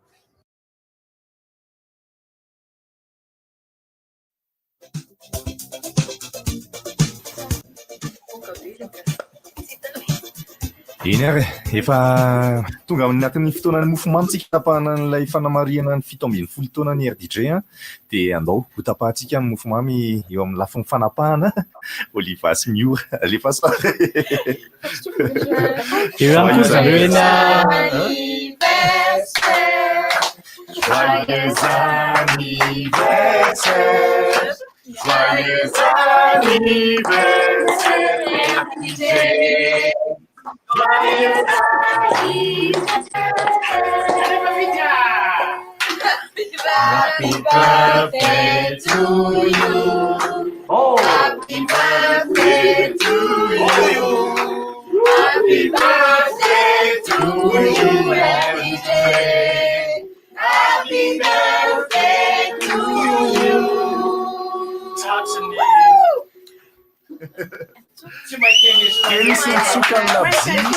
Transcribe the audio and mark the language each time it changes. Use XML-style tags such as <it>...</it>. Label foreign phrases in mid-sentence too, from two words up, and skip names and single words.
<mg>Eny ary efa tonga anatin'ny fotoanan'ny mofomamy tsika tapahana n'ilay fanamariana ny 17 taonan'ny RDJ de andao ho tapahantsika ny mofomamy eo amin'ny lafin'ny fanapahana Oliva sy Miora alefa sara.</mg> <fr>Joyeux anniversaire, joyeux anniversaire, joyeux anniversaire RDJ.</fr> <en>Happy birthday to you. Oh. Happy birthday to you. Happy birthday to you, RDJ. Happy birthday to you. Touch me. Quem se suka na bzi?</en>